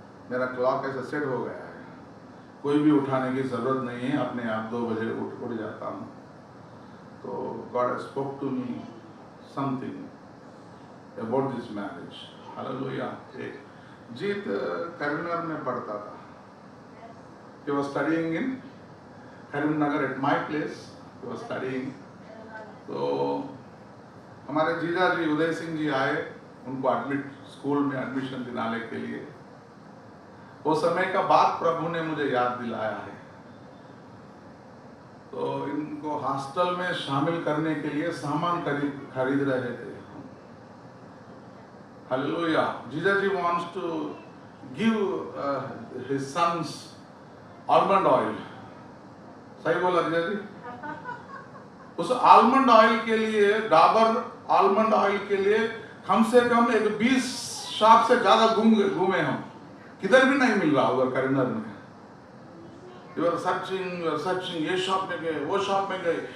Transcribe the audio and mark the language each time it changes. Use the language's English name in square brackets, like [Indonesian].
[Hindi] मेरा क्लॉक ऐसा सेट हो गया है, कोई भी उठाने की जरूरत नहीं है, अपने आप 2 बजे उठ जाता हूँ। [English] तो God spoke to me something about this marriage. Hallelujah. [Hindi] एक जीत करीमनगर में पढ़ता था। [English] He was studying in Karimnagar at my place. He was studying. [Hindi] तो हमारे जीजा जी उदय सिंह जी आए, उनको स्कूल में एडमिशन दिलाने के लिए। वो समय का बात प्रभु ने मुझे याद दिलाया है। तो इनको हॉस्टल में शामिल करने के लिए सामान खरीद रहे थे। हालेलुया। [English] जीजा जी wants to give his sons almond oil. [Hindi] सही बोला जीजा जी? उस आलमंड ऑयल के लिए, डाबर आलमंड ऑयल के लिए कम से कम एक 20 शॉप से ज्यादा घूमे हम, किधर भी नहीं मिल रहा उधर करीमनगर में। [English] you are searching, [Hindi] ये शॉप में गए, वो शॉप में गए।